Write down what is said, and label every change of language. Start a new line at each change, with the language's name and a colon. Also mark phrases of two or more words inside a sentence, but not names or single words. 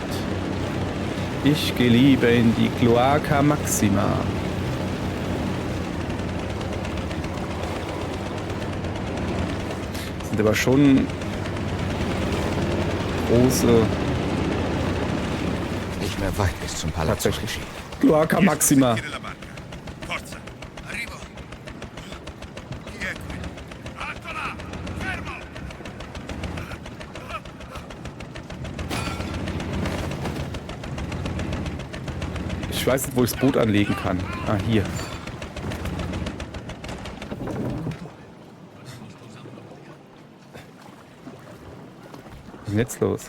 German: Ich gehe lieber in die Cloaca Maxima. Das sind aber schon große... Nicht mehr weit bis zum Palazzo. Tatsächlich. Cloaca Maxima.
Italian: Chiede la barca. Forza. Arrivo. Chi è qui? Alto là! Fermo!
German: Ich weiß nicht, wo ich das Boot anlegen kann. Ah, hier. Was ist denn jetzt los?